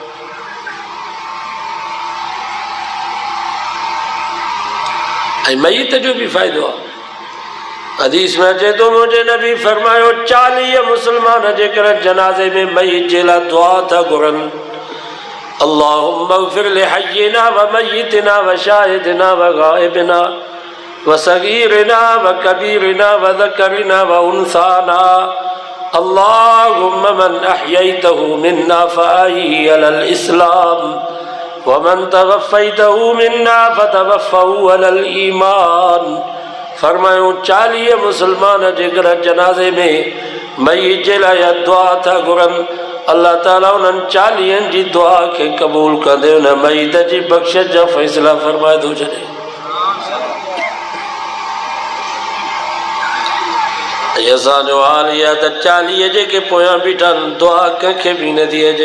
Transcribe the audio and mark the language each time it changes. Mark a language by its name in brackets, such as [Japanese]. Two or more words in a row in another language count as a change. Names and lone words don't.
[Sindhi] ऐं मयत जो भी फ़ाइदो आहे। हदीस में अचे तो मुझे नबी फरमायो 40 मुसलमान जेकर जनाज़े में मयत जे लाइ दुआ था घुरनि [Arabic] اللهم اغفر لحينا وميتنا وشاهدنا وغائبنا وصغيرنا وكبيرنا وذكرنا وأنثانا اللهم من أحييته منا فأحيه على الإسلام ومن توفيته منا فتوفه على الإيمان. [Sindhi] फरमायो 40 मुसलमान जेकर जनाज़े में मय्यत जे लाइ दुआ था घुरनि अल्लाह ताला उन्हनि 40 जी दुआ खे क़बूल कंदे उन मय्यत जी बख़्शिश जा फ़ैसिला फरमाए थो छॾे। असांजो हाल इहा त 40 जेके पोयां बीठा आहिनि दुआ कंहिंखे बि नथी अचे।